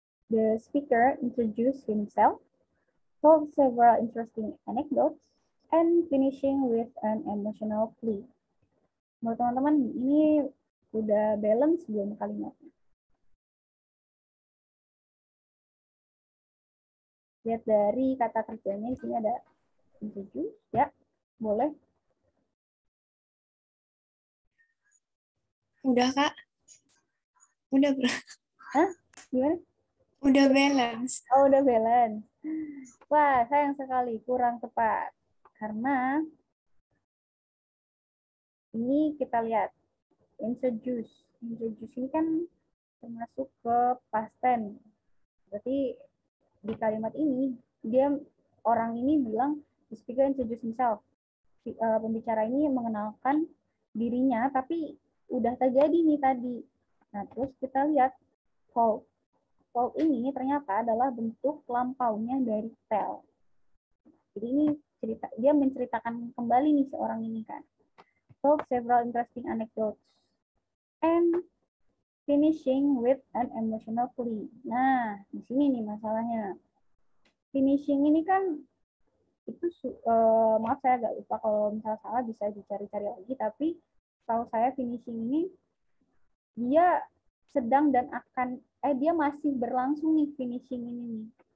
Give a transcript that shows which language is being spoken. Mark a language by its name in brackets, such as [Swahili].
[English] The speaker introduced himself, told several interesting anecdotes, and finishing with an emotional plea. [Indonesian] Menurut teman-teman, ini udah balance belum kalimatnya? Lihat dari kata kerjanya, di sini ada introduce, ya, boleh. Udah, Kak. Udah, Bro. Hah? Gimana? Udah balance. Oh, udah balance. Wah, sayang sekali, kurang tepat. Karena ini kita lihat, introduce. Introduce ini kan termasuk ke past tense. Berarti di kalimat ini, orang ini bilang, the speaker introduce himself. Pembicara ini mengenalkan dirinya, tapi udah terjadi nih tadi. Nah, terus kita lihat, told. Told ini ternyata adalah bentuk lampaunya dari tell. Jadi ini cerita, dia menceritakan kembali nih seorang ini kan. [English] Told several interesting anecdotes and finishing with an emotional plea. [Indonesian] Nah, di sini nih masalahnya. Finishing ini kan itu maaf saya agak lupa, kalau misalnya salah bisa dicari-cari lagi, tapi tahu saya finishing ini dia sedang dan akan dia masih berlangsung nih finishing ini nih.